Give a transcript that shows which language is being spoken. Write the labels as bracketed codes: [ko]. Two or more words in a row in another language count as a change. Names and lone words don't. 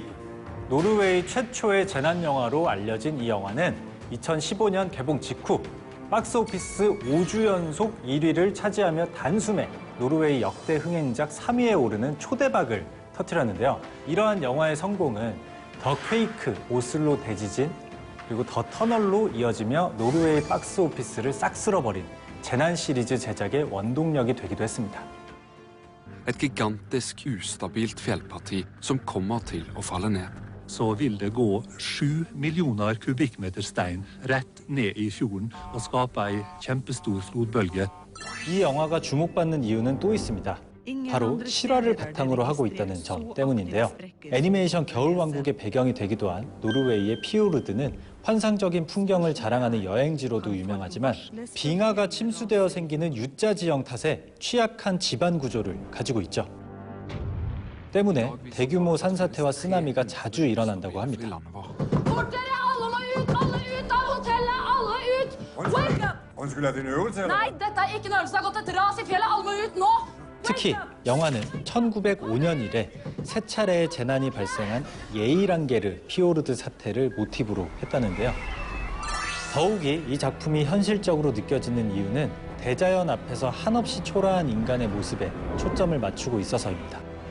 [ko] 노르웨이 최초의 재난 영화로 알려진 이 영화는 2015년 개봉 직후 박스오피스 5주 연속 1위를 차지하며 단숨에 노르웨이 역대 흥행작 3위에 오르는 초대박을 터뜨렸는데요. 이러한 영화의 성공은 더 퀘이크, 오슬로 대지진, 그리고 더 터널로 이어지며 노르웨이 박스오피스를 싹 쓸어버린 재난 시리즈 제작의 원동력이 되기도 했습니다. [no] Et gigantisk ustabilt fjellparti som kommer til å falle ned. Så vil det gå 7 millioner kubikkmeter stein rett ned i fjorden og skape ei kjempestor flodbølge. [ko] 이 영화가 주목받는 이유는 또 있습니다. 바로 실화를 바탕으로 하고 있다는 점 때문인데요. 애니메이션 겨울왕국의 배경이 되기도 한 노르웨이의 피오르드는 환상적인 풍경을 자랑하는 여행지로도 유명하지만 빙하가 침수되어 생기는 U자 지형 탓에 취약한 지반 구조를 가지고 있죠. 때문에 대규모 산사태와 쓰나미가 자주 일어난다고 합니다. [no] Unnskyld, er det en øvelse, eller? Nei, dette er ikke en øvelse. Det har gått et ras i fjellet. Alle må ut nå! [ko] 특히 영화는 1905년 이래 세 차례의 재난이 발생한 예이랑게르 피오르드 사태를 모티브로 했다는데요. 더욱이 이 작품이 현실적으로 느껴지는 이유는 대자연 앞에서 한없이 초라한 인간의 모습에 초점을 맞추고 있어서입니다.